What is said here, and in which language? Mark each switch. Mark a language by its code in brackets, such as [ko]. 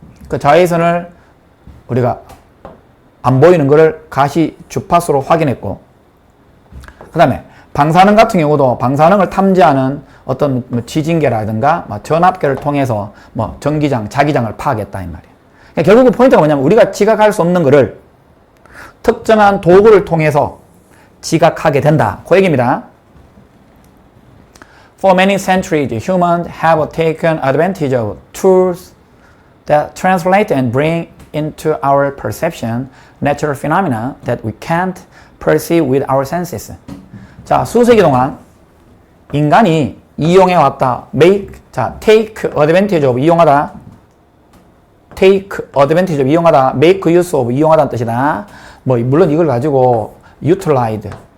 [ko] 그 자외선을 우리가 안 보이는 거를 가시 주파수로 확인했고, 그 다음에 방사능 같은 경우도 방사능을 탐지하는 어떤 뭐 지진계라든가 뭐 전압계를 통해서 뭐 전기장, 자기장을 파악했다 이 말이에요. 그러니까 결국 포인트가 뭐냐면 우리가 지각할 수 없는 거를 특정한 도구를 통해서 지각하게 된다. 그 얘기입니다. [en] For many centuries, humans have taken advantage of tools that translate and bring into our perception natural phenomena that we can't perceive with our senses. [ko] 자, 수세기 동안 인간이 이용해왔다. take advantage of, 이용하다. take advantage of, 이용하다. make use of, 이용하다는 뜻이다. 뭐, 물론 이걸 가지고 utilized.